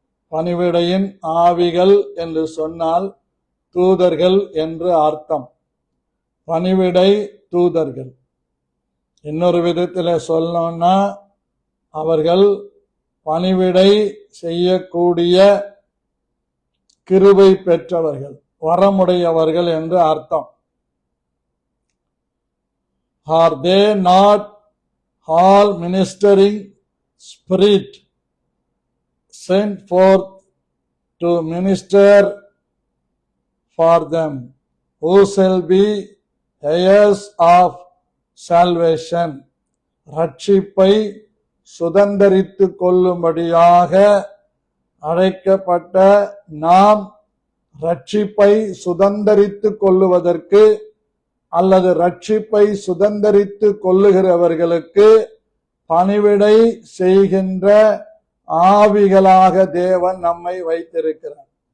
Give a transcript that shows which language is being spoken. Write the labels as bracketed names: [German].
[Tamil] பணிவிடையின் ஆவிகள் என்று சொன்னால் தூதர்கள் என்று அர்த்தம். பணிவிடை தூதர்கள். இன்னொரு விதத்தில் சொல்லணும்னா அவர்கள் பணிவிடை செய்யக்கூடிய கிருபை பெற்றவர்கள். வரமுடையவர்கள் என்று அர்த்தம். [English] Are they not all ministering spirit sent forth to minister for them who shall be heirs of salvation? [Tamil] ரட்சிப்பை சுதந்தரித்துக் கொள்ளும்படியாக அழைக்கப்பட்ட நாம் ரட்சிப்பை சுதந்தரித்துக் கொள்ளுவதற்கு அல்லது ரட்சிப்பை சுதந்தரித்துக் கொள்ளுகிறவர்களுக்கு பணிவிடை செய்கின்ற ஆவிகளாக தேவன் நம்மை வைத்திருக்கிறார்.